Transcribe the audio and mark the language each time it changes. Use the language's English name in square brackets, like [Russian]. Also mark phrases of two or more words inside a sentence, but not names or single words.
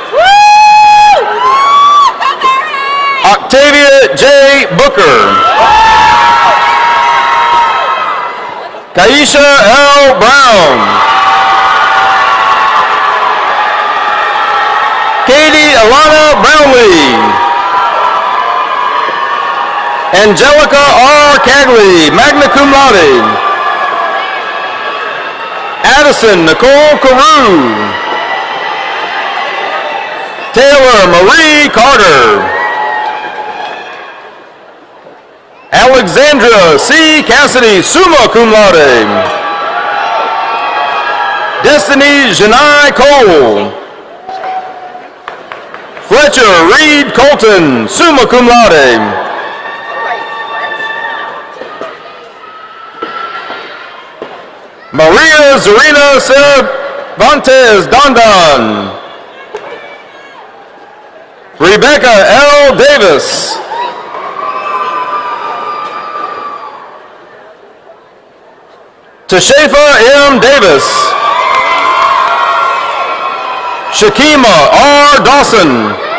[English] Octavia J. Booker. Kaisha L. Brown. Katie Alana Brownlee. Angelica R. [Latin] Cagley, magna cum laude. [English] Addison Nicole Carew. Taylor Marie Carter. Alexandra C. Cassidy, [Latin] summa cum laude. [English] Destiny Janai Cole. Fletcher Reed Colton, [Latin] summa cum laude. [English] Maria Zarina Cervantes Dondon. Rebecca L. Davis. Tashafa M. Davis. Shakima R. Dawson.